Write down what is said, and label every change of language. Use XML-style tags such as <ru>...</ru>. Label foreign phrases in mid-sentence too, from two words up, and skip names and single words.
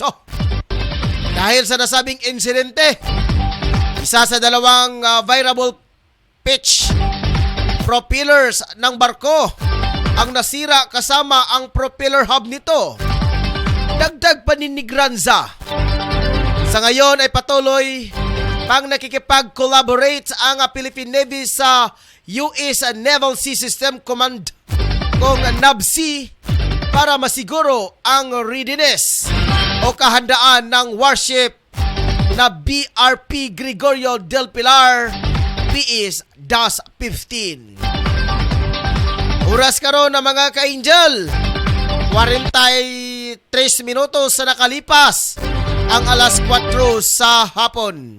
<tl>Dahil sa nasabing insidente, isa sa dalawang variable pitch propellers ng barko ang nasira kasama ang propeller hub nito. Dagdag pa ni Nigranza, sa ngayon ay patuloy pang nakikipag-collaborate ang Philippine Navy sa US Naval Sea System Command kung NAVSEA para masiguro ang readiness o kahandaan ng warship na BRP Gregorio del Pilar PE-15.</tl> <ceb>Oras karon na mga ka-angel, 43 minutos sa nakalipas ang alas 4 sa hapon.</ceb>